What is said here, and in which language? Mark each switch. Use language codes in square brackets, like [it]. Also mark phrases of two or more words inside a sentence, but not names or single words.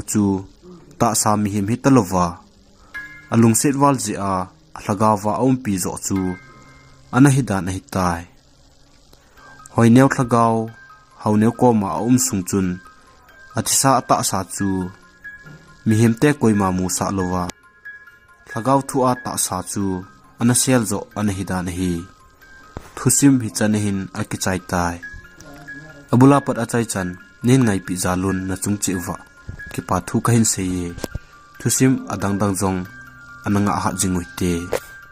[tcz] chu ta sa mi him hitalova alung set wal ji a hlagawa pi zo chu ana hi dan hi tai Hoineo thlagaw Houneo ko ma sung chun athisa ata sa chu mi him te koima mu sa lova thlagaw thu a ta sa chu ana sel zo ana hi dan hi thusim hi chanehin akichai tai abula pat achai chan nin ngai pi zalun na chungchi wa ki pa thu kahin se ye thusim adang dang jong ananga ha jingui te